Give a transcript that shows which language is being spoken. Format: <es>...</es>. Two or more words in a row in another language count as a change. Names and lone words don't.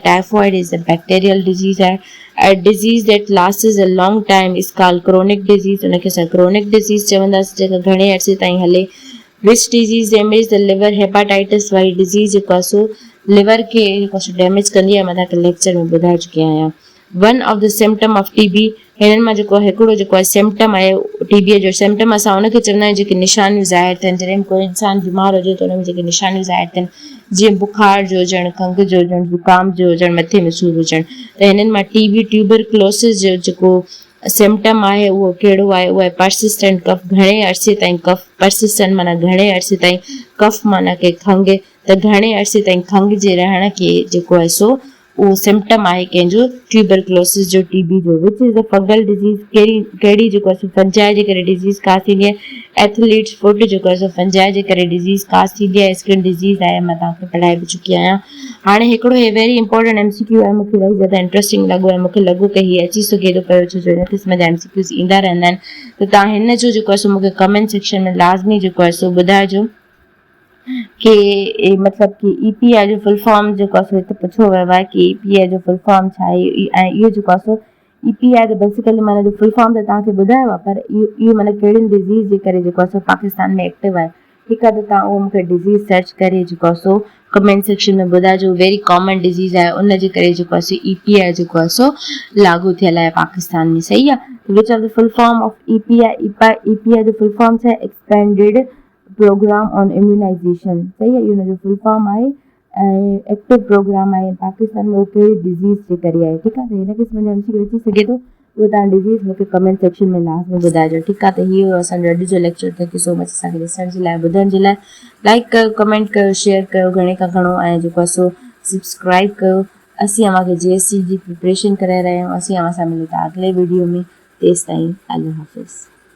<en>typhoid is a bacterial disease आहे। A disease that lasts a long time is called chronic disease.</en> <sd>उनखे असां</sd> <en>chronic disease</en> <sd>चवंदासीं, जेका घणे अरसे ताईं हले।</sd> <en>Which disease damage the liver?</en> <sd>हेपाटाइटिस वारी डिज़ीज़ जेको आहे सो लिवर खे जेको आहे सो डैमेज कंदी आहे, मां तव्हांखे लेक्चर में ॿुधाए चुकी आहियां।</sd> <en>one of the symptom of TB.</en> <sd>हिननि मां जेको हिकिड़ो जेको आहे सिम्टम आहे TB जो सिम्टम असां उनखे चवंदा आहियूं जेके निशानियूं ज़ाहिर थियनि। जॾहिं कोई इंसानु बीमार हुजे त उन में जेके निशानियूं ज़ाहिर थियनि, जीअं बुखार जो हुजणु, खंघि जो हुजणु, ज़ुकाम जो हुजणु, मथे में सूरु हुजणु, त हिननि मां TB ट्यूबरक्लोसिस जो जेको सिम्टम आहे उहो कहिड़ो आहे? उहो आहे</sd> <en>persistent cough.</en> <sd>घणे अरसे ताईं कफ। परसिस्टेंट माना घणे अरसे ताईं, कफ माना के खंघि, त घणे अरसे ताईं खंघि जे रहण खे जेको आहे सो उहो सिम्टम आहे कंहिंजो ट्यूबरक्लोसिस जो, TB जो।</sd> <en>which is the fungal disease.</en> <sd>कहिड़ी जेको आहे सो फंजाई जे करे</sd> <en>disease cause</en> <sd>थींदी आहे?</sd> <en>athlete's foot</en> <sd>जेको आहे सो फंजाई जे करे</sd> <en>disease cause</en> <sd>थींदी आहे।</sd> <en>skin disease</en> <sd>आहे, मां तव्हांखे पढ़ाए बि चुकी आहियां। हाणे हिकिड़ो हे</sd> <en>very important MCQ</en> <sd>आहे, मूंखे इलाही ज़्यादा इंट्रस्टिंग लॻो ऐं मूंखे लॻो कि हीअ अची सघे थो पियो, छो जो हिन क़िस्म जा MCQs ईंदा रहंदा आहिनि। त तव्हां हिन जो जेको आहे सो मूंखे</sd> <en>comment section</en> <sd>में लाज़मी जेको आहे सो ॿुधाइजो कि मतलब कि EPI जो</sd> <en>full form</en> <sd>जेको आहे सो हिते पुछो वियो आहे कि EPI जो</sd> <en>full form</en> <sd>छा आहे। ऐं इहो जेको आहे सो EPI त बेसिकली माना जो</sd> <en>full form</en> <sd>त तव्हांखे ॿुधायो आहे, पर इहो माना कहिड़ियुनि डिज़ीज़ जे करे जेको आहे सो पाकिस्तान में एक्टिव आहे। ठीकु आहे, त तव्हां उहो मूंखे</sd> <en>disease search</en> <sd>करे जेको आहे सो</sd> <en>comment section</en> <sd>में ॿुधाइजो।</sd> <en>very common disease</en> <sd>आहे, उनजे करे जेको आहे सो EPI जेको आहे सो लागू थियल आहे पाकिस्तान में, सही आहे।</sd> <en>which of the full form of EPI जो full form</en> <sd>छा आहे,</sd> <en>expanded programme on immunization,</en> <sd>सही आहे, इहो हुनजो</sd> <en>full form आहे।</en> <sd>ऐं</sd> <en>active programme</en> <sd>आहे पाकिस्तान में, उहो कहिड़ी डिज़ीज़ जे करे आहे, ठीकु आहे। त हिन क़िस्म जो MCQ अची सघे थो, उहो तव्हां डिज़ीज़ मूंखे</sd> <en>comment section</en> <sd>में लास्ट में ॿुधाइजो, ठीकु आहे। त इहो असांजो अॼु जो लेक्चर।</sd> <en>thank you so much</en> <sd>असांखे ॾिसण जे लाइ, ॿुधण जे लाइ। लाइक कयो, कमेंट कयो, शेयर कयो घणे खां घणो, ऐं जेको आहे सो सब्सक्राइब कयो। असीं अव्हांखे JSC जी प्रिपरेशन कराए रहिया आहियूं। असीं अव्हां सां मिलूं था अॻिले वीडियो में। तेसिताईं अल्लाह हाफ़िज़।</sd>